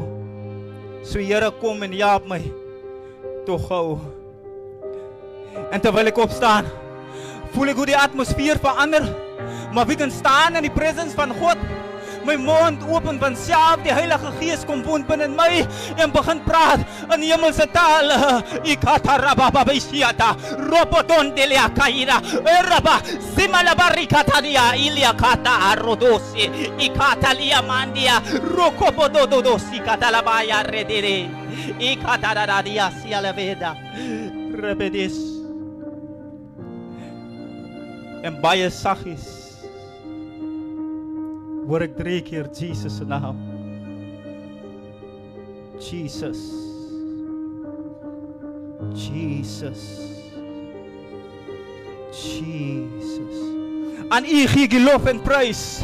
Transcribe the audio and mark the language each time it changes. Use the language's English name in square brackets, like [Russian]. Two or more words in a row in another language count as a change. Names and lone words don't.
[Afrikaans] So Here, kom en help my tog gou. En terwyl ek opstaan, voel ek hoe die atmosfeer verander, maar wie kan staan in die presence van God? My mond open van self, die Heilige Gees kom woon binne my en begin praat in hemelse tale. Ikatarabababisiata, robodondelia kaira, eraba, simalabarikatadia, iliakata arodosi, ikatalia mandia, rokobodododosi, katalabaya redere, ikataradia sialaveda, rebedis. En baie saggies hoor ek 3 keer Jesus se naam. Jesus. Jesus. Jesus. Aan U gee ek lof en prys.